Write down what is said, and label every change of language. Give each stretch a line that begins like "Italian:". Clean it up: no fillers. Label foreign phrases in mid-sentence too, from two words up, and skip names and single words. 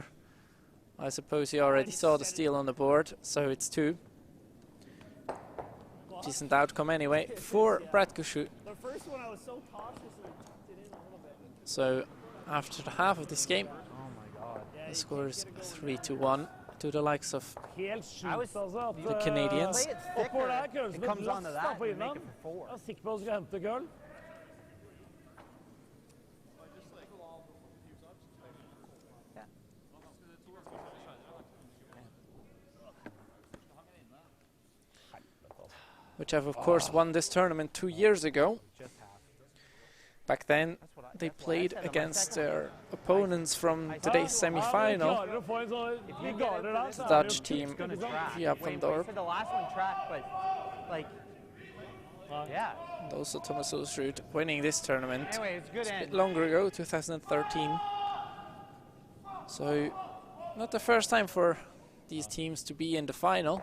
English: I suppose he already saw the steal on the board, so it's 2. Decent outcome anyway for Brad Gushue. The first one I was so cautious and it in a little bit. So after the half of this game, Oh my god. the score is 3-1 to the likes of
Norwegian: Helt sjukt, altså. At,
English: the Canadians. Play it
Norwegian: Oppover der,
English: thicker,
Norwegian: køl,
English: it
Norwegian: som et
English: comes
Norwegian: lass
English: onto
Norwegian: da
English: that
Norwegian: på
English: and make
Norwegian: innan.
English: it for 4.
Norwegian: Jeg er sikker på at du skal hente køl.
English: which have of course won this tournament 2 years ago. Just half. Back then, they that's what I played said on my against second their opponents from today's
Norwegian: Ja,
English: semi-final.
Norwegian: klarer å få en sånn,
English: If
Norwegian: vi
English: you get
Norwegian: garder
English: into
Norwegian: der,
English: this,
Norwegian: så er
English: Dutch
Norwegian: det jo
English: team. It's gonna track. Yeah, Wait, from but you Dorp. said the last one tracked, but like, yeah. And also Thomas Ulsrud winning this tournament Anyway, it's a good a bit end. longer ago, 2013. So, not the first time for these teams to be in the final.